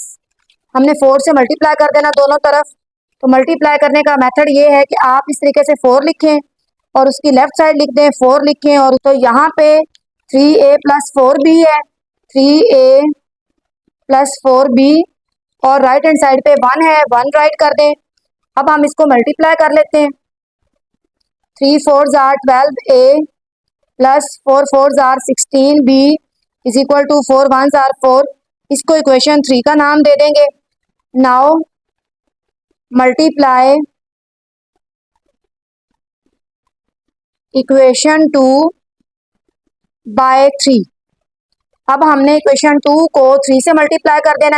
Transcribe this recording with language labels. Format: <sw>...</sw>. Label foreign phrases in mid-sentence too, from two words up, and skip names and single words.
<hi>हमने 4 से मल्टीप्लाई कर देना दोनों तरफ। तो मल्टीप्लाई करने का मेथड ये है कि आप इस तरीके से 4 लिखें और उसकी</hi> <en>left side</en> <hi>लिख दें 4 लिखें, और तो यहाँ पे 3a + 4b है, 3a + 4b, और</hi> <en>right hand side</en> <hi>पे 1 है, 1 राइट कर दें। अब हम इसको मल्टीप्लाई कर लेते हैं।</hi> <en>3 4s are 12a + 4 4s are 16b = 4 1s are 4।</en> <hi>इसको इक्वेशन 3 का नाम दे देंगे।</hi> <en>now multiply equation 2/3.</en> <hi>अब हमने इक्वेशन 2 को 3 से मल्टीप्लाई कर देना है।</hi>